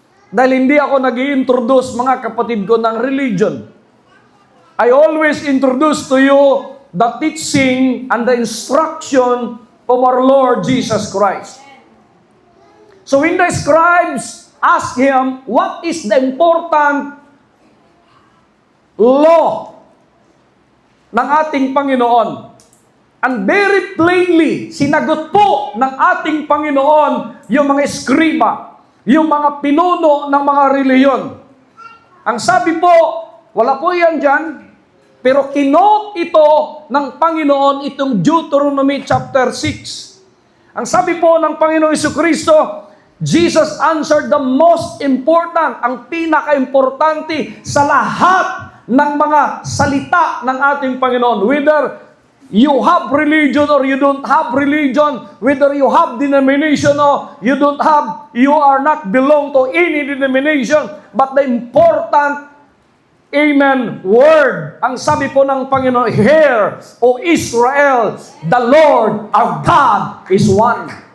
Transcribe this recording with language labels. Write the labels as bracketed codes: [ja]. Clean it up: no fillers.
[tl] Dahil hindi ako nag-i-introduce, mga kapatid ko, ng religion. [en] I always introduce to you the teaching and the instruction of our Lord Jesus Christ. So when the scribes asked him, what is the important law [tl] ng ating Panginoon? [en] And very plainly, [tl] sinagot po ng ating Panginoon yung mga eskriba, yung mga pinuno ng mga reliyon. Ang sabi po, wala po yan dyan, pero kinote ito ng Panginoon itong Deuteronomy chapter 6. Ang sabi po ng Panginoon Jesucristo, [en] Jesus answered the most important, [tl] ang pinaka-importante sa lahat ng mga salita ng ating Panginoon. [en] Whether you have religion or you don't have religion, whether you have denomination or you don't have, you are not belong to any denomination, but the important, amen, word, [tl] ang sabi po ng Panginoon, [en] "Hear, O Israel, the Lord our God is one."